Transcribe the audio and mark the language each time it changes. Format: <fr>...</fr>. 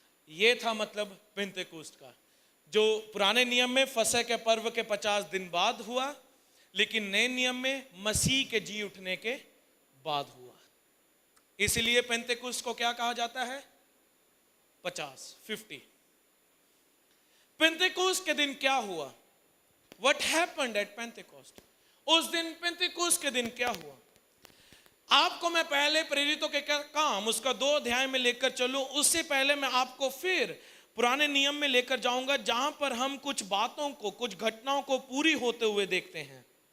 <hi>यह था मतलब पेंतेकुस्त का, जो पुराने नियम में फसह के पर्व के 50 दिन बाद हुआ, लेकिन नए नियम में मसीह के जी उठने के बाद हुआ। इसलिए पेंतेकुस्त को क्या कहा जाता है? 50। पेंतेकुस्त के दिन क्या हुआ?</hi> <en>What happened at Pentecost?</en> <hi>उस दिन पेंतेकुस्त के दिन क्या हुआ? आपको मैं पहले प्रेरितों के काम उसका 2 अध्याय में लेकर चलूं, उससे पहले मैं आपको फिर पुराने नियम में लेकर जाऊंगा, जहां पर हम कुछ बातों को, कुछ घटनाओं को पूरी होते हुए देखते हैं।</hi>